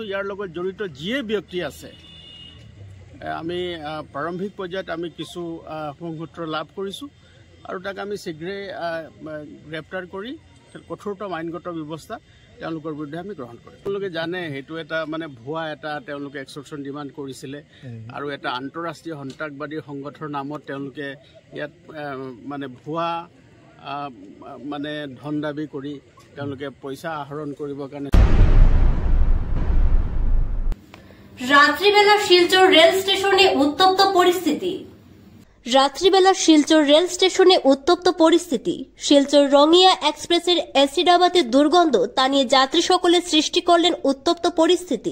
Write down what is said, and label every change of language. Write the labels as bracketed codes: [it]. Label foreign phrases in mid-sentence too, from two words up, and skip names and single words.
[as] ইয়াৰ লগত জড়িত যিয়ে ব্যক্তি আছে আমি প্ৰাৰম্ভিক পৰ্যায়ত আমি কিছু সংসূত্ৰ লাভ কৰিছোঁ আৰু তাক আমি শীঘ্ৰে গ্ৰেপ্তাৰ কৰি কঠোৰতম আইনগত ব্যৱস্থা তেওঁলোকৰ বিৰুদ্ধে আমি গ্ৰহণ কৰিম। তেওঁলোকে জানে সেইটো এটা মানে ভুৱা এটা তেওঁলোকে [en] extortion demand [as] কৰিছিলে আৰু এটা আন্তঃৰাষ্ট্ৰীয় সন্ত্ৰাসবাদী সংগঠনৰ নামত তেওঁলোকে ইয়াত মানে ভুৱা মানে ধন দাবী কৰি তেওঁলোকে পইচা আহৰণ কৰিবৰ কাৰণে। [bn] রাত্রিবেলা শিলচর রেল স্টেশনে উত্তপ্ত পরিস্থিতি। রাত্রিবেলা শিলচর রেল স্টেশনে উত্তপ্ত পরিস্থিতি। শিলচর রঙিয়া এক্সপ্রেসের অ্যাসিডাবাতে দুর্গন্ধ, তা নিয়ে যাত্রী সকলে সৃষ্টি করলেন উত্তপ্ত পরিস্থিতি।